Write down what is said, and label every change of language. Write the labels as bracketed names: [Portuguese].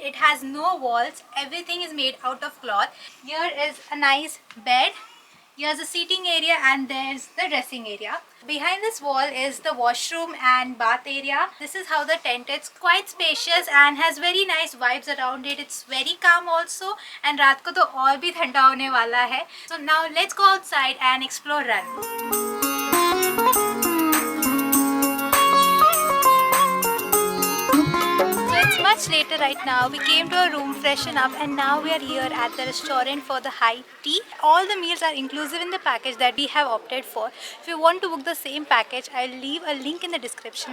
[English] It has no walls. Everything is made out of cloth. Here is a nice bed. Here's the seating area and there's the dressing area. Behind this wall is the washroom and bath area. This is how the tent is. Quite spacious and has very nice vibes around it. It's very calm also and [Hindi] रात को तो और भी ठंडा होने वाला है. [English] So now let's go outside and explore Run. Much later right now, we came to a room, freshen up and now we are here at the restaurant for the high tea. All the meals are inclusive in the package that we have opted for. If you want to book the same package, I'll leave a link in the description.